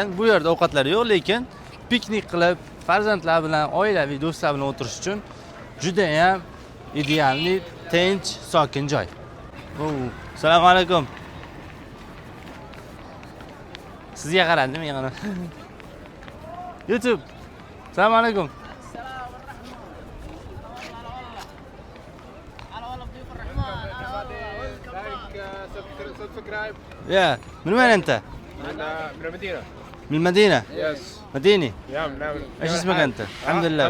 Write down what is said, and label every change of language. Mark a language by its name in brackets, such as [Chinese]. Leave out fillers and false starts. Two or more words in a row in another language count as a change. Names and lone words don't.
[Uzbek] Bu yerda ovqatlar yo'q, lekin piknik qilib, farzandlar bilan, oilaviy do'stlar bilan o'tirish uchun juda ham idealni, tinch, sokin joy. Assalomu alaykum. Sizga qaradim, yana. YouTube. Assalomu alaykum. [Arabic] يا من وين انت؟ من المدينة. من المدينة؟ يس. مديني؟ نعم. ايش اسمك انت؟ الحمد لله.